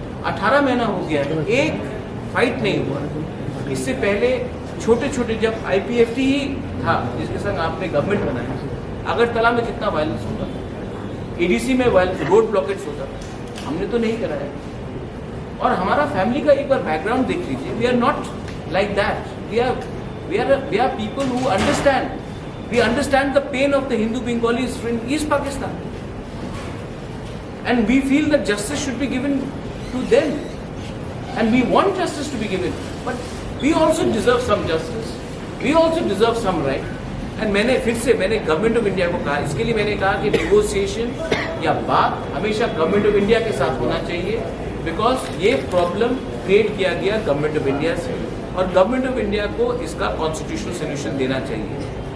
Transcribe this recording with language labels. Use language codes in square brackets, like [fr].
[hi] 18 महीना हो गया है, एक फाइट नहीं हुआ। इससे पहले छोटे छोटे, जब IPFT ही था जिसके संग आपने गवर्नमेंट बनाया, अगरतला में कितना वायलेंस होता था, ADC में रोड ब्लॉकेट्स होता था, हमने तो नहीं कराया। और हमारा फैमिली का एक बार बैकग्राउंड देख लीजिए, [en] We are not like that. We are people who understand We understand the pain of the Hindu Bengalis in East Pakistan. And we feel that justice should be given to them. And we want justice to be given. But we also deserve some justice. We also deserve some right. [hi] And मैंने government of India को कहा, इसके लिए मैंने कहा कि negotiation या बात हमेशा गवर्नमेंट ऑफ इंडिया के साथ होना चाहिए, बिकॉज ये प्रॉब्लम क्रिएट किया गया गवर्नमेंट ऑफ इंडिया से, और गवर्नमेंट ऑफ इंडिया को इसका कॉन्स्टिट्यूशनल सोल्यूशन देना चाहिए।